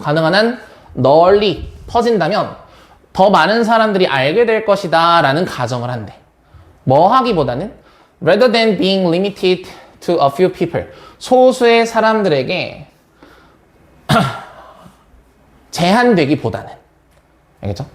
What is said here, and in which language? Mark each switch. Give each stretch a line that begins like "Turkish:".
Korean: 가능한 한 널리 퍼진다면 더 많은 사람들이 알게 될 것이다. 라는 가정을 한대. 뭐 하기보다는
English: rather than being limited to a few people.
Korean: 소수의 사람들에게 제한되기보다는. 알겠죠?